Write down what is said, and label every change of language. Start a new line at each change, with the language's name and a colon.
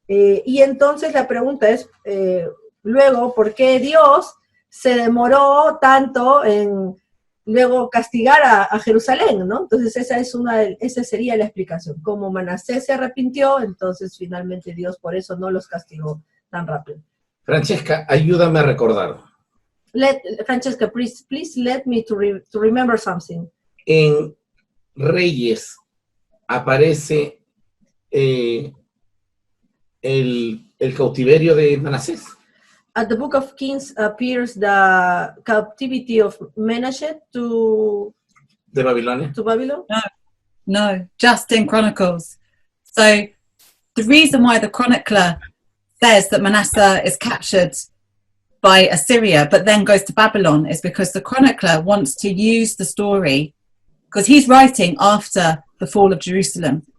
Spanish: Y entonces la pregunta es, luego, ¿por qué Dios se demoró tanto en luego castigar a Jerusalén, ¿no? Entonces esa sería la explicación. Como Manasés se arrepintió, entonces finalmente Dios por eso no los castigó tan rápido. Francesca, ayúdame a recordar.
English: Francesca, please let me to remember something.
Spanish: En Reyes aparece el cautiverio de Manasés.
English: At the book of Kings appears the captivity of Menashe
Spanish: de Babilonia.
English: to Babylon. No, just in Chronicles. So the reason why the chronicler says that Manasseh is captured by Assyria but then goes to Babylon is because the chronicler wants to use the story, because he's writing after the fall of Jerusalem.